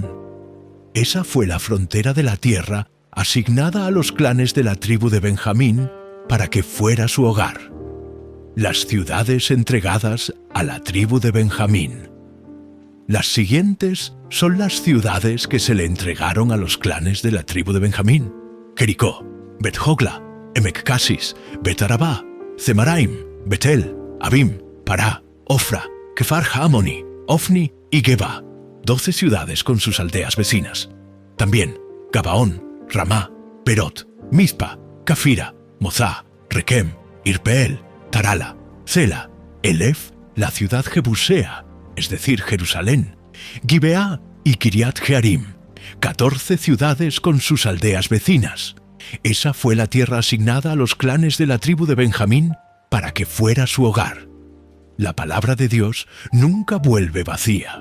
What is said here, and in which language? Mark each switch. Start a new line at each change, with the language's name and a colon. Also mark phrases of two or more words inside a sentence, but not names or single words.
Spanish: Esa fue la frontera de la tierra asignada a los clanes de la tribu de Benjamín para que fuera su hogar. Las ciudades entregadas a la tribu de Benjamín. Las siguientes son las ciudades que se le entregaron a los clanes de la tribu de Benjamín: Jericó, Bet-Hogla, Emek-Casis, Bet-Arabá, Zemaraim, Betel, Abim, Pará, Ofra, Kefar Hamoni, Ofni y Geba, 12 ciudades con sus aldeas vecinas. También Gabaón, Ramá, Perot, Mizpa, Cafira, Mozá, Requem, Irpeel, Tarala, Sela, Elef, la ciudad jebusea, es decir, Jerusalén, Gibeá y Kiriat Jearim, 14 ciudades con sus aldeas vecinas. Esa fue la tierra asignada a los clanes de la tribu de Benjamín para que fuera su hogar. La palabra de Dios nunca vuelve vacía.